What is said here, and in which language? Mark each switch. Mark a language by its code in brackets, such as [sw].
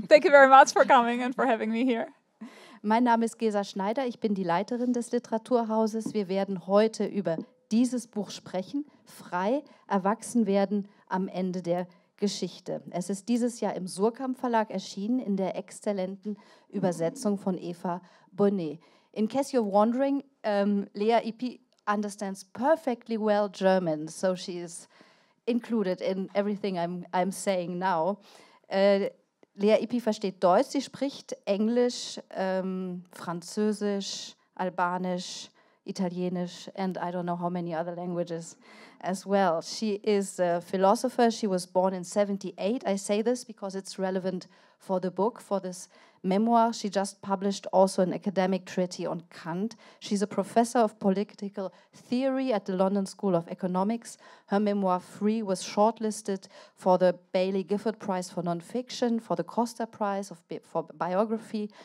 [en] Thank you very much for coming and for having me here. [de] Mein Name ist Gesa Schneider, ich bin die Leiterin des Literaturhauses. Wir werden heute über dieses Buch sprechen, Frei, Erwachsenwerden am Ende der Geschichte. Es ist dieses Jahr im Surkamp Verlag erschienen in der exzellenten Übersetzung von Eva Bonné. [en] In case you're wondering, Lea Ypi understands perfectly well German, so she is included in everything I'm saying now. [de] Lea Ypi versteht Deutsch, sie spricht Englisch, Französisch, Albanisch, Italienisch, [en] and I don't know how many other languages as well. She is a philosopher. She was born in 1978. I say this because it's relevant for the book, for this memoir. She just published also an academic treatise on Kant. She's a professor of political theory at the London School of Economics. Her memoir, Frei, was shortlisted for the Baillie Gifford Prize for nonfiction, for the Costa Prize for biography.